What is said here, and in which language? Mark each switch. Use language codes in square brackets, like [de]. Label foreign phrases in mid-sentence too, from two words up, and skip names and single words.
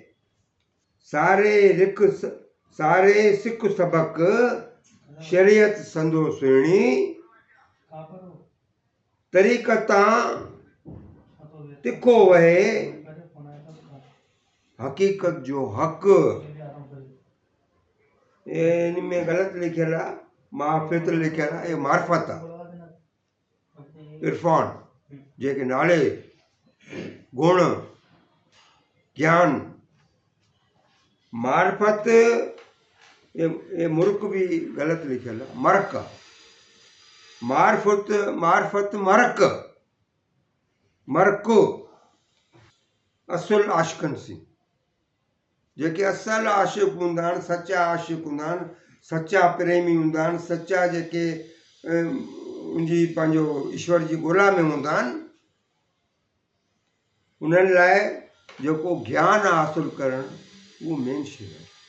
[sd] सारे सिख सबक, शरीयत संदो सुहिणी, तरीक़तां तिखो वहे, हक़ीक़त जो हक़। इन में ग़लति लिखियल आहे, माफ़ित लिखियल आहे, मार्फत आहे, इरफान, जेके नाले गुण, ज्ञान, मार्फत, [hi] ये मुर्क भी गलत लिखल है, [sd] मरक, मार्फत मार्फत मरक, मरक असुल आशिकन सी, जेके असल आशिक हूंदा आहिनि, सचा आशिक हूंदा आहिनि, सचा प्रेमी हूंदा आहिनि, सचा जेके उनजी पंहिंजो ईश्वर जी ॻोल्हा में हूंदा आहिनि, उन्हनि लाइ जेको ज्ञान आहे हासिलु करणु, उहो मेन शइ आहे।